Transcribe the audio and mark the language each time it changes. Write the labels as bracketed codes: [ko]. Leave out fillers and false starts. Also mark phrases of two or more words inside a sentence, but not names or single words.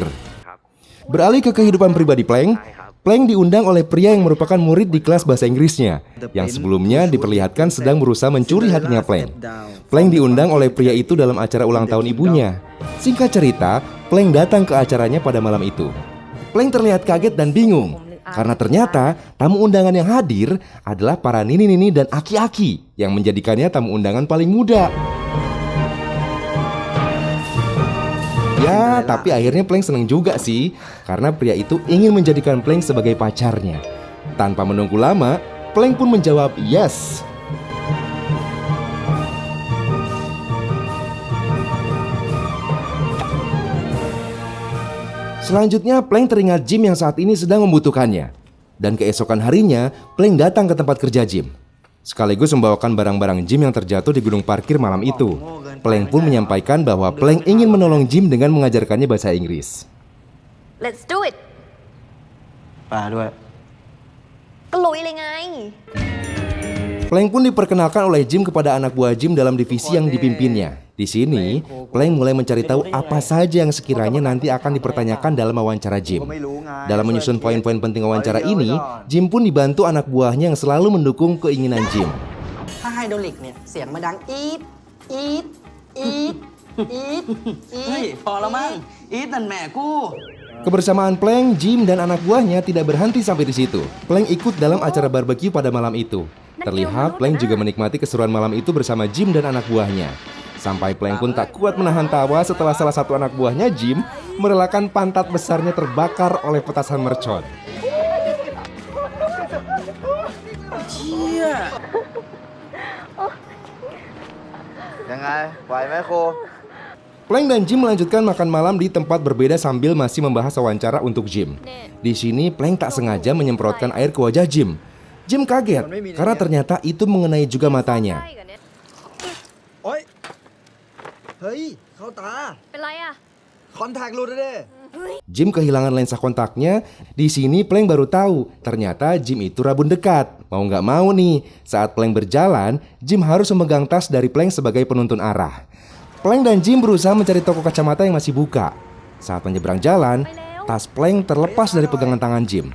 [id] Beralih ke kehidupan pribadi Plank, Plank diundang oleh pria yang merupakan murid di kelas bahasa Inggrisnya, yang sebelumnya diperlihatkan sedang berusaha mencuri hatinya Plank. Plank diundang oleh pria itu dalam acara ulang tahun ibunya. Singkat cerita, Plank datang ke acaranya pada malam itu. Plank terlihat kaget dan bingung, karena ternyata tamu undangan yang hadir adalah para nini-nini dan aki-aki yang menjadikannya tamu undangan paling muda. Ya, tapi akhirnya Plank seneng juga sih, karena pria itu ingin menjadikan Plank sebagai pacarnya. Tanpa menunggu lama, Plank pun menjawab yes. Selanjutnya, Plank teringat Jim yang saat ini sedang membutuhkannya. Dan keesokan harinya, Plank datang ke tempat kerja Jim, sekaligus membawakan barang-barang Jim yang terjatuh di gedung parkir malam itu. Plank pun menyampaikan bahwa Plank ingin menolong Jim dengan mengajarkannya bahasa Inggris. [en] Let's do it. [th] ป่าด้วย ก็ลุยเลยไง [id] Plank pun diperkenalkan oleh Jim kepada anak buah Jim dalam divisi yang dipimpinnya. Di sini, Plank mulai mencari tahu apa saja yang sekiranya nanti akan dipertanyakan dalam wawancara Jim. Dalam menyusun poin-poin penting wawancara ini, Jim pun dibantu anak buahnya yang selalu mendukung keinginan Jim. [th] ถ้าไฮดรอลิกเนี่ยเสียงมาดังอีดอีดอีดอีดอีด เฮ้ยพอแล้วมั้งอีทนั่นแม่กู [id] Kebersamaan Plank, Jim, dan anak buahnya tidak berhenti sampai di situ. Plank ikut dalam acara barbeque pada malam itu. Terlihat Plank juga menikmati keseruan malam itu bersama Jim dan anak buahnya. Sampai Plank pun tak kuat menahan tawa setelah salah satu anak buahnya, Jim, merelakan pantat besarnya terbakar oleh petasan mercon. [th] เชี่ย ยังไงไหวไหมครู [id] Plank dan Jim melanjutkan makan malam di tempat berbeda sambil masih membahas wawancara untuk Jim. Di sini Plank tak sengaja menyemprotkan air ke wajah Jim. Jim kaget karena ternyata itu mengenai juga matanya. [th] โอ๊ยเฮ้ยเข้าตา เป็นไรอ่ะ คอนแทคหลุดเลย [id] Jim kehilangan lensa kontaknya. Di sini Plank baru tahu ternyata Jim itu rabun dekat. Mau nggak mau nih, saat Plank berjalan, Jim harus memegang tas dari Plank sebagai penuntun arah. Plank dan Jim berusaha mencari toko kacamata yang masih buka. Saat menyeberang jalan, tas Plank terlepas dari pegangan tangan Jim.